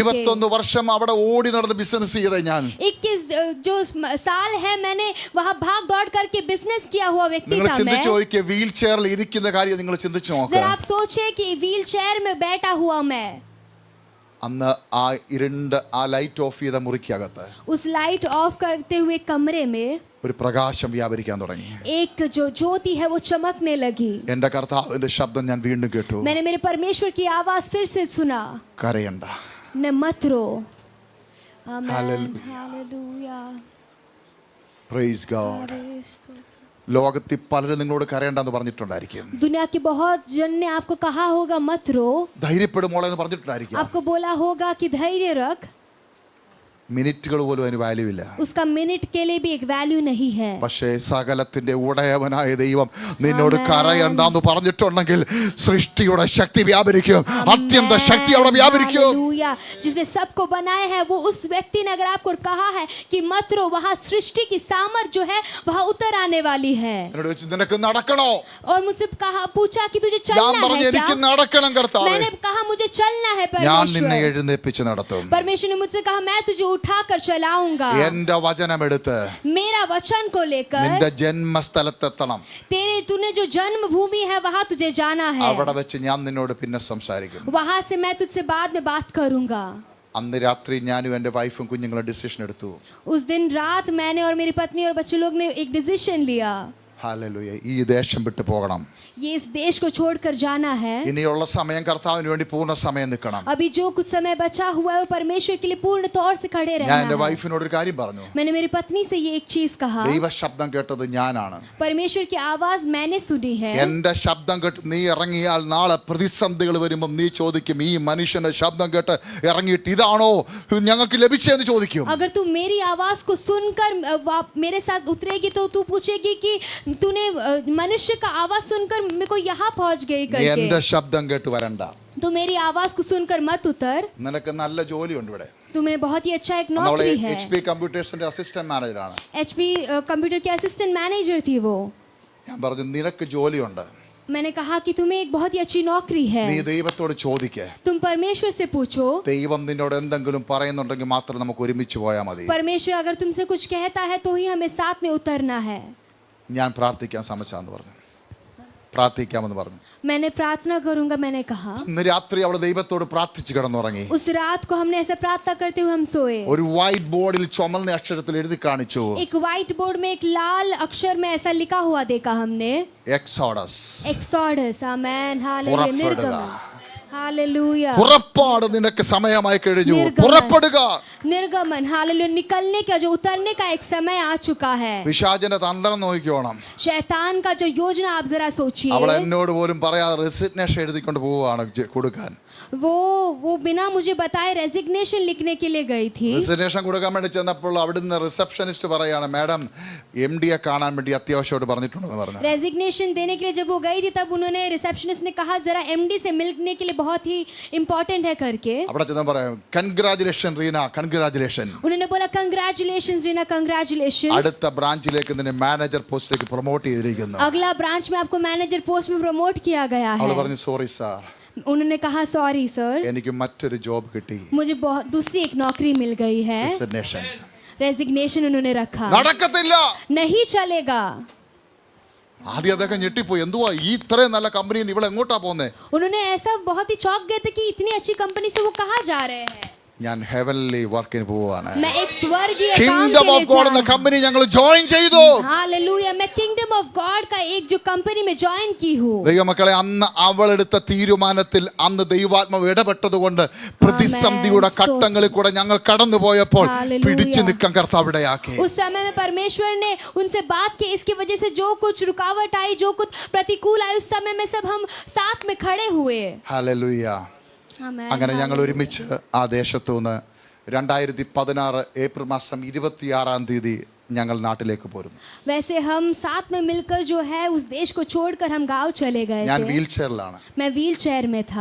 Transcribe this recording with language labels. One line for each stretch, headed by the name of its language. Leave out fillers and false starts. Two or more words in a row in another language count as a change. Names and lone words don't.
Malayalam: 21 വർഷം അവിടെ ഓടി നടന്ന് ബിസിനസ് ചെയ്ത ഞാൻ.
Hindi: 21 जो साल है मैंने वहाँ भाग दौड़ करके बिजनेस किया हुआ व्यक्ति
Malayalam: നിങ്ങൾ
Hindi: था मैं.
Malayalam: ചിന്തിച്ചു നോക്കിയ
English: wheel chair
Malayalam: ഇരിക്കുന്ന കാര്യം നിങ്ങൾ ചിന്തിച്ചു നോക്കുക.
Hindi: जरा आप सोचिए कि
English: wheel chair
Hindi: में बैठा हुआ मैं,
Malayalam: അന്ന് ആ ഇരുണ്ട് ആ
English: light off
Malayalam: ചെയ്ത മുറിക്കകത്ത്
Hindi: उस
English: light off
Hindi: करते हुए कमरे में
Malayalam: ഒരു പ്രകാശം വ്യാപരിക്കാൻ തുടങ്ങി.
Hindi: एक जो ज्योति है वो चमकने लगी.
Malayalam: എന്റെ കർത്താവിന്റെ ശബ്ദം ഞാൻ വീണ്ടും കേട്ടു.
Hindi: मैंने मेरे परमेश्वर की आवाज फिर से सुना,
Malayalam: കരയണ്ട.
Hindi: न मत रो. आमीन. Hallelujah. हालेलुया.
English: praise God.
Malayalam: ലോകത്തിൽ പലരും നിങ്ങളോട് കരയണ്ടെന്ന് പറഞ്ഞിട്ടുണ്ടായിരിക്കും.
Hindi: दुनिया के बहुत जन ने आपको कहा होगा मत रो,
Malayalam: ധൈര്യപ്പെടുമോളെ എന്ന് പറഞ്ഞിട്ടുണ്ടായിരിക്കും.
Hindi: आपको बोला होगा कि धैर्य रख.
Malayalam: മിനിറ്റുകൾ പോലും അതിന് വാല്യൂ ഇല്ല.
Hindi: उसका मिनट के लिए भी एक वैल्यू नहीं है.
Malayalam: പക്ഷേ സകലത്തിന്റെ ഉടയവനായ ദൈവം നിന്നോട് കരയണ്ടെന്ന് പറഞ്ഞിട്ടുണ്ടെങ്കിൽ സൃഷ്ടിയുടെ ശക്തി വ്യാപരിക്കും. അത്യന്ത ശക്തി അവിടെ വ്യാപരിക്കും.
Hindi: हालेलुया. जिसने सबको बनाया है वो उस व्यक्ति ने अगर आपको कहा है कि मत रो, वहाँ सृष्टि की सामर्थ जो है वहाँ उतर आने वाली है.
Malayalam: എന്നോട് ചോദിച്ചു, നിനക്ക് നടക്കണോ?
Hindi: और मुझसे कहा पूछा कि तुझे
Malayalam: ഞാൻ
Hindi: चलना
Malayalam: പറഞ്ഞു,
Hindi: है
Malayalam: എനിക്ക്
Hindi: क्या?
Malayalam: നടക്കണം കർത്താവേ.
Hindi: मैंने कहा मुझे चलना है
Malayalam: ഞാൻ നിന്നെ
Hindi: परमेश्वर.
Malayalam: എഴുന്നേൽപ്പിച്ച് നടത്തും.
Hindi: परमेश्वर ने मुझसे कहा मैं तुझे उठाकर चलाऊंगा.
Malayalam: എന്റെ വചനമെടുത്ത്
Hindi: मेरा वचन को लेकर
Malayalam: നിന്റെ ജന്മസ്ഥലത്തെത്തണം.
Hindi: तूने जो जन्म भूमि है वहाँ तुझे जाना है.
Malayalam: അവിടെ വെച്ച് ഞാൻ നിന്നോട് പിന്നെ സംസാരിക്കും.
Hindi: वहाँ से मैं तुझसे बाद में बात करूंगा.
Malayalam: അന്ന് രാത്രി ഞാനും എൻ്റെ വൈഫും കുഞ്ഞുങ്ങളും ഡിസിഷൻ എടുത്തു.
Hindi: उस दिन रात मैंने और मेरी पत्नी और बच्चे लोग ने एक डिसीजन लिया.
Malayalam: ഹല്ലേലൂയ. ഈ ദേശം വിട്ടു പോകണം.
Hindi: ये इस देश को छोड़कर जाना है.
Malayalam: ഇനിയുള്ള സമയം കർത്താവിന് വേണ്ടി പൂർണ്ണ സമയം നിൽക്കണം.
Hindi: अभी जो कुछ समय बचा हुआ है वो परमेश्वर के लिए पूर्ण तौर से खड़े
Malayalam: ഞാൻ
Hindi: रहना
Malayalam: എൻ്റെ
Hindi: है.
Malayalam: വൈഫിനോട് ഒരു കാര്യം പറഞ്ഞു.
Hindi: मैंने मेरी पत्नी से ये एक चीज कहा,
Malayalam: ദൈവ ശബ്ദം കേട്ടത് ഞാനാണ്.
Hindi: परमेश्वर की आवाज मैंने सुनी है.
Malayalam: എന്റെ ശബ്ദം കേട്ട് നീ ഇറങ്ങിയാൽ നാളെ പ്രതിസന്ധികൾ വരുമ്പോൾ നീ ചോദിക്കും, ഈ മനുഷ്യന്റെ ശബ്ദം കേട്ട് ഇറങ്ങിയിട്ട് ഇതാണോ ഞങ്ങൾക്ക് ലഭിച്ചതെന്ന് ചോദിക്കും.
Hindi: अगर तू मेरी आवाज को सुनकर मेरे साथ उतरेगी तो तू पूछेगी कि तूने मनुष्य का आवाज सुनकर मेरे को यहाँ पहुंच गई
Malayalam: നീ എന്റെ
Hindi: करके.
Malayalam: ശബ്ദം കേട്ട് വരണ്ട.
Hindi: तो मेरी आवाज को सुनकर मत उतर.
Malayalam: നിനക്ക് നല്ല ജോലിയുണ്ട് ഇവിടെ.
Hindi: तुम्हें बहुत ही अच्छा एक
Malayalam: അവളെ
Hindi: नौकरी है।
Malayalam: HP കമ്പ്യൂട്ടേഴ്സിന്റെ
English: assistant manager.
Hindi: HP कंप्यूटर की
English: assistant manager
Hindi: थी वो।
Malayalam: ഞാൻ പറഞ്ഞു നിനക്ക് ജോലിയുണ്ട്,
Hindi: मैंने कहा कि तुम्हें एक बहुत ही अच्छी नौकरी है,
Malayalam: നീ ദൈവത്തോട് ചോദിക്കേ,
Hindi: तुम परमेश्वर से पूछो।
Malayalam: ദൈവം നിന്നോട് എന്തെങ്കിലും പറയുന്നുണ്ടെങ്കിൽ മാത്രം നമുക്ക് ഒരുമിച്ച് പോയാൽ മതി.
Hindi: परमेश्वर अगर तुमसे कुछ कहता है तो ही हमें साथ में उतरना है।
Malayalam: ഞാൻ പ്രാർത്ഥിക്കാൻ സമ്മതിച്ചാന്ന് പറഞ്ഞു, പ്രാർത്ഥിക്കാമെന്ന് പറഞ്ഞു.
Hindi: मैंने प्रार्थना करूंगा, मैंने कहा।
Malayalam: ഇന്ന് രാത്രി അവൾ ദൈവത്തോട് പ്രാർത്ഥിച്ച് കിടന്നുറങ്ങി.
Hindi: उस रात को हमने ऐसा प्रार्थना करते हुए हम सोए।
Malayalam: ഒരു
English: white board
Malayalam: ചുമന്ന അക്ഷരത്തിൽ എഴുതി കാണിച്ചു,
Hindi: एक
English: white board
Hindi: में एक लाल अक्षर में ऐसा लिखा हुआ देखा हमने,
Malayalam: എക്സോഡസ്,
Hindi: एक्सोडस। आमेन, हालेलुया।
Malayalam: പുറപ്പെടുക.
Hindi: निर्गमन, हालेलुया।
Malayalam: പുറപ്പാട് നിനക്ക് സമയമായി കഴിഞ്ഞു,
Hindi: निर्गमन,
Malayalam: പുറപ്പെടുക.
Hindi: निर्गमन, हालेलुया। निकलने का जो उतरने का एक समय आ चुका है।
Malayalam: പിശാചിന്റെ തന്ത്രം നോക്കിക്കോണം.
Hindi: शैतान का जो योजना आप जरा सोचिए।
Malayalam: അവൾ എന്നോട് പോലും പറയാതെ റെസിഗ്നേഷൻ എഴുതിക്കൊണ്ട് പോവുകയാണ് കൊടുക്കാൻ.
Hindi: वो बिना मुझे बताए रेजिग्नेशन लिखने के लिए गई थी।
Malayalam: റെസിഗ്നേഷൻ കൊടുക്കാൻ വേണ്ടി ചെന്നപ്പോൾ അവിടുന്ന് റിസപ്ഷനിസ്റ്റ് പറയാണ്, മാഡം MD കാണാൻ വേണ്ടി അത്യാവശ്യമായിട്ട് പറഞ്ഞിട്ടുണ്ടെന്ന് പറഞ്ഞു.
Hindi: रेजिग्नेशन देने के लिए जब वो गई थी तब उन्होंने रिसेप्शनिस्ट ने कहा जरा MD से मिलने के लिए बहुत ही इम्पोर्टेंट है करके।
Malayalam: അവിടെ ചെന്ന് പറയാം, കൺഗ്രാജുലേഷൻ റീന, കൺഗ്രാജുലേഷൻ.
Hindi: उन्होंने बोला कंग्रेचुलेशंस रीना, कंग्रेचुलेशंस।
Malayalam: അടുത്ത ബ്രാഞ്ചിലേക്ക് നിന്നെ
English: manager post
Malayalam: പ്രൊമോട്ട് ചെയ്തിരിക്കുന്നു.
Hindi: अगला ब्रांच में आपको
English: manager post
Hindi: में प्रमोट किया गया
Malayalam: അവൾ
Hindi: है।
Malayalam: പറഞ്ഞു,
English: sorry sir,
Hindi: उन्होंने कहा
English: sorry sir,
Malayalam: എനിക്ക് മറ്റൊരു ജോബ് കിട്ടി.
Hindi: मुझे बहुत दूसरी एक नौकरी मिल गई है।
Malayalam: റെസിഗ്നേഷൻ
Hindi: रेजिग्नेशन उन्होंने रखा।
Malayalam: നടക്കത്തില്ല.
Hindi: नहीं चलेगा।
Malayalam: ആദ്യം അതൊക്കെ ഞെട്ടിപ്പോയി, എന്തുവാ ഈ ഇത്രയും നല്ല കമ്പനി ഇവൾ എങ്ങോട്ടാ പോന്നേ?
Hindi: उन्होंने ऐसा बहुत ही चौंक गए थे कि इतनी अच्छी कंपनी से वो कहाँ जा रहे हैं।
Malayalam: ഞാൻ
English: heavenly work
Malayalam: പോവാണ്.
Hindi: मैं एक स्वर्गीय काम
Malayalam: കിങ്ഡം
Hindi: के
Malayalam: ഓഫ്
Hindi: लिए
Malayalam: ഗോഡ്
Hindi: जा
Malayalam: എന്ന
Hindi: रहा हूँ।
Malayalam: കമ്പനി ഞങ്ങൾ ജോയിൻ ചെയ്തു.
Hindi: हालेलुया। मैं
English: kingdom of God
Hindi: का एक जो कंपनी में ज्वाइन की हूँ।
Malayalam: ദൈവമക്കളെ, അന്ന് അവൾ എടുത്ത തീരുമാനത്തിൽ അന്ന് ദൈവാത്മാവ് ഇടപെട്ടതുകൊണ്ട് പ്രതിസന്ധിയുടെ ഘട്ടങ്ങളിൽ കൂടെ ഞങ്ങൾ കടന്നുപോയപ്പോൾ Hallelujah. പിടിച്ചു നിൽക്കാൻ കർത്താവ് ഇടയാക്കി.
Hindi: उस समय में परमेश्वर ने उनसे बात की, इसकी वजह से जो कुछ रुकावट आई, जो कुछ प्रतिकूल आई, उस समय में सब हम साथ में खड़े हुए।
Malayalam: ഹല്ലേലൂയ.
Hindi: आमेन,
Malayalam: അങ്ങനെ ഞങ്ങൾ
Hindi: हालेलुया।
Malayalam: ഒരുമിച്ച് ആ ദേശത്തു നിന്ന് 2016 ഏപ്രിൽ മാസം 26-ാം തീയതി ഞങ്ങൾ നാട്ടിലേക്ക് പോരുന്നു.
Hindi: वैसे हम साथ में मिलकर जो है उस देश को छोड़कर हम गांव चले गए
Malayalam: ഞാൻ
Hindi: थे।
English: wheel chair.
Hindi: मैं
English: wheel chair
Hindi: में था।